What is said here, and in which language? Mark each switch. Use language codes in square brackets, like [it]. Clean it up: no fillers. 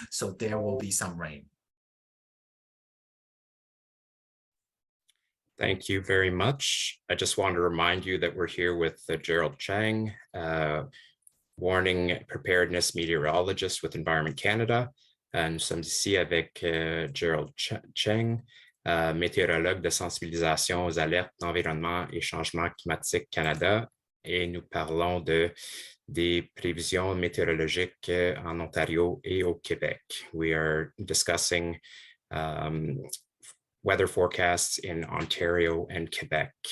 [en] So there will be some rain. Thank you very much. I just want to remind you that we're here with Gerald Cheng, warning preparedness meteorologist with Environment Canada. [fr] Nous sommes ici avec Gerald Cheng, météorologue de sensibilisation aux alertes d'environnement et changement climatique Canada. Et nous parlons des prévisions météorologiques en Ontario et au Québec. [en] We are discussing weather forecasts in Ontario and Quebec.